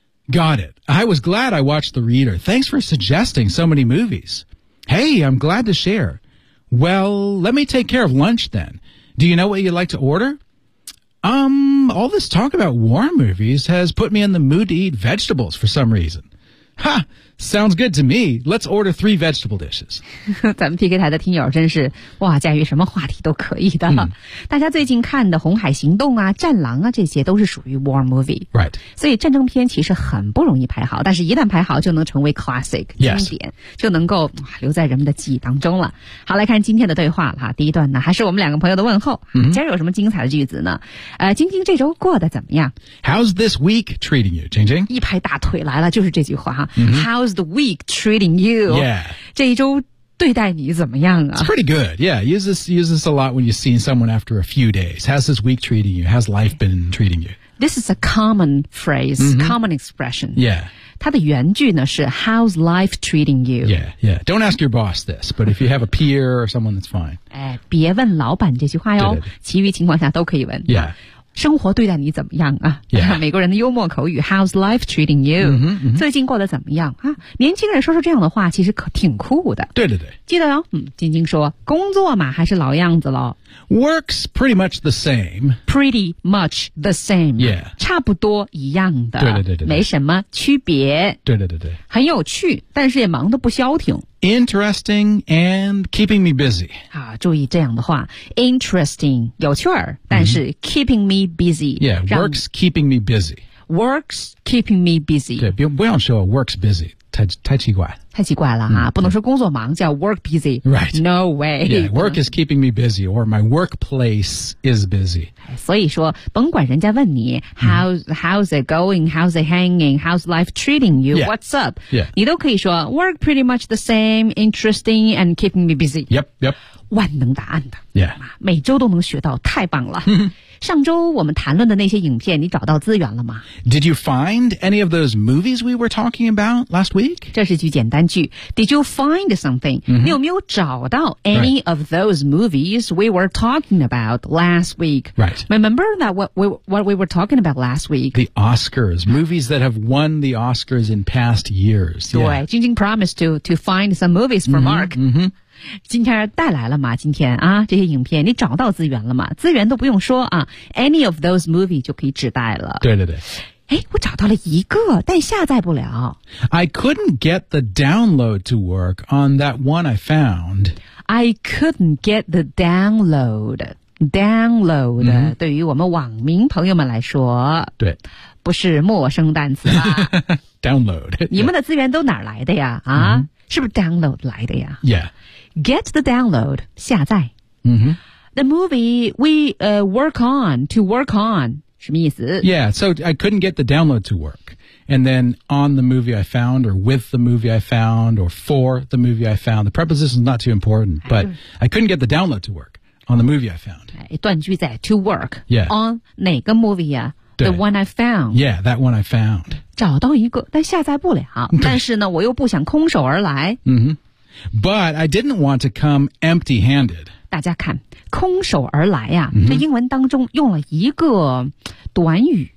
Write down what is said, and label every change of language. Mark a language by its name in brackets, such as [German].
[English] Got it. I was glad I watched The Reader. Thanks for suggesting so many movies. Hey, I'm glad to share. Well, let me take care of lunch then. Do you know what you'd like to order? All this talk about war movies has put me in the mood to eat vegetables for some reason. Ha! Sounds good to me. Let's order 3 vegetable dishes. [Chinese] 咱们 PK 台的听友真是哇，驾驭什么话题都可以的。大家最近看的《红海行动》啊，《战狼》啊，这些都是属于 war movie。 [English] Right. [Chinese] 所以战争片其实很不容易排好，但是一旦排好，就能成为 classic 经典， [English] yes. [Chinese] 就能够留在人们的记忆当中了。好，来看今天的对话了。第一段呢，还是我们两个朋友的问候。 [English] Mm-hmm. [Chinese] 今儿有什么精彩的句子呢？晶晶这周过得怎么样 [English] ？How's this week treating you, 晶晶？ [Chinese] 一拍大腿来了，就是这句话哈。 [English] Mm-hmm. How's the week treating you? Yeah. [Chinese] 这一周对待你怎么样啊 [English] It's pretty good. Yeah. Use this a lot when you've seen someone after a few days. How's this week treating you? How's life been treating you? This is a common phrase,、mm-hmm. common expression. Yeah. [Chinese] 它的原句呢是 [English] How's life treating you? Yeah, yeah. Don't ask your boss this, but if you have a peer or someone, that's fine. [Chinese] 哎，别问老板这句话哟，其余情况下都可以问。 [English] Yeah. [Chinese] 生活对待你怎么样啊、 [English] yeah. [Chinese] 美国人的幽默口语 [English] How's life treating you? Mm-hmm, mm-hmm. [Chinese] 最近过得怎么样啊？年轻人说出这样的话其实可挺酷的对对对记得哦晶晶说工作嘛还是老样子咯 [English] Works pretty much the same Pretty much the same Yeah [Chinese] 差不多一样的对对对对没什么区别对对对对很有趣但是也忙得不消停 [English] Interesting and keeping me busy [Chinese] 啊，注意这样的话 Interesting 有趣儿但是 [English] keeping me busy Yeah works keeping me busy Works keeping me busy [Chinese] 对 不用说 [English] works busy [Chinese] 太奇怪太奇怪了哈、不能说工作忙叫 work busy [English] Right No way Yeah work is keeping me busy Or my workplace is busy [Chinese] 所以说甭管人家问你 [English] how's it going How's it hanging How's life treating you、 yeah. What's up、 yeah. [Chinese] 你都可以说 [English] Work pretty much the same Interesting and keeping me busy Yep yep [Chinese] 万能答案的 [English] Yeah [Chinese] 每周都能学到太棒了上周我们谈论的那些影片你找到资源了吗 [English] Did you find any of those movies we were talking about last week? [Chinese] 这是句简单句 [English] Did you find something?、 Mm-hmm. [Chinese] 你有没有找到 any、 [English] right. of those movies we were talking about last week? Right. Remember that what we were talking about last week? The Oscars. Movies that have won the Oscars in past years. [Chinese] 对晶晶、 [English] yeah. promised to find some movies for Mark. Mm-hmm. mm-hmm. [Chinese] 今天带来了吗今天啊这些影片你找到资源了吗资源都不用说啊 [English] any of those movie [Chinese] 就可以指代了对对对哎，我找到了一个，但下载不了。 [English] I couldn't get the download to work on that one I found. I couldn't get the download. Download,、mm-hmm. [Chinese] 对于我们网民朋友们来说，对，不是陌生单词吧 [English] Download. [Chinese] 你们的资源都哪来的呀？啊、mm-hmm. 是不是 download 来的呀 [English] ？Yeah. Get the download, 下载。 [Chinese] 嗯哼。 [English] The movie we work on, to work on, [Chinese] 什么意思 [English] Yeah, so I couldn't get the download to work. And then on the movie I found, or with the movie I found, or for the movie I found, the preposition is not too important, but I couldn't get the download to work on the movie I found. [Chinese] 断句在 to work, [English] yeah, on 哪个 movie 呀、啊、The one I found. Yeah, that one I found. [Chinese] 找到一个但下载不了但是呢我又不想空手而来、 [English] mm-hmm. But I didn't want to come empty handed. [Chinese] 大家看空手而来啊、mm-hmm. 这英文当中用了一个短语